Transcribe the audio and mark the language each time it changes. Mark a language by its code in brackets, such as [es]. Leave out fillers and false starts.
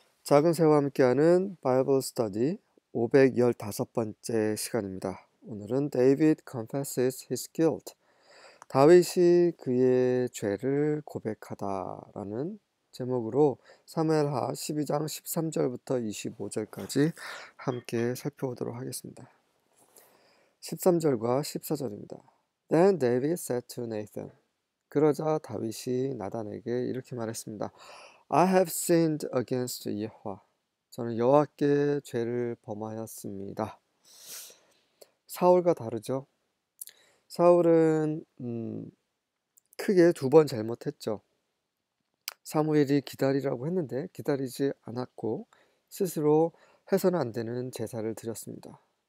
[ko] 작은 새와 함께하는 바이블 스터디 515번째 시간입니다. 오늘은 [en] David confesses his guilt. [ko] 다윗이 그의 죄를 고백하다라는 제목으로 사무엘하 12장 13절부터 25절까지 함께 살펴보도록 하겠습니다. 13절과 14절입니다. [en] Then David said to Nathan. [ko] 그러자 다윗이 나단에게 이렇게 말했습니다. [en] I have sinned against 여호와. [ko] 저는 여호와께 죄를 범하였습니다. 사울과 다르죠. 사울은 크게 두 번 잘못했죠. 사무엘이 기다리라고 했는데 기다리지 않았고 스스로 해서는 안 되는 제사를 드렸습니다.